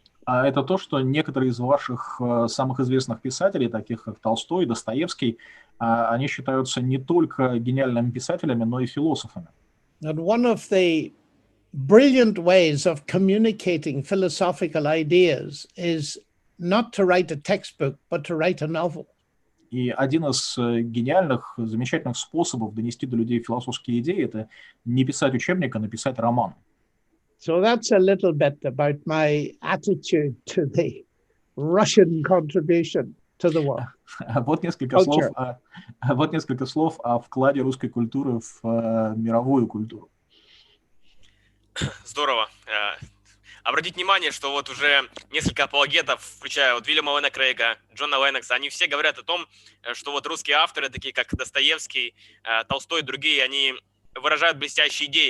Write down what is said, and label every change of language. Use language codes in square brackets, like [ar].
[ru] это то, что некоторые из ваших самых известных писателей, таких как Толстой, Достоевский, они считаются не только гениальными писателями, но и философами. [en] And one of the brilliant ways of communicating philosophical ideas is not to write a textbook, but to write a novel. [ru] И один из гениальных, замечательных способов донести до людей философские идеи – это не писать учебник, а написать роман. [en] So that's a little bit about my attitude to the Russian contribution to the world. [ru] Вот несколько слов о вкладе русской культуры в мировую культуру. Здорово. Обратите внимание, что вот уже несколько апологетов, включая вот Вильяма Лена Крейга, Джона Леннокса, они все говорят о том, что вот русские авторы, такие как Достоевский, Толстой и другие, они выражают блестящие идеи.